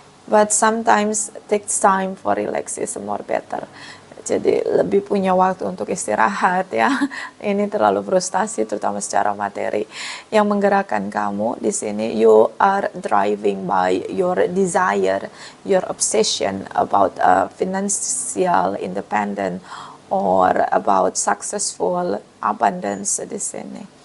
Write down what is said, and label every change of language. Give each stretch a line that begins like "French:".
English: But sometimes takes time for relax is more better.
Indonesian: Jadi lebih punya waktu untuk istirahat ya. Ini terlalu frustasi terutama secara materi. Yang menggerakkan kamu di sini,
English: you are driving by your desire, your obsession about financial independent or about successful abundance
Indonesian: di sini.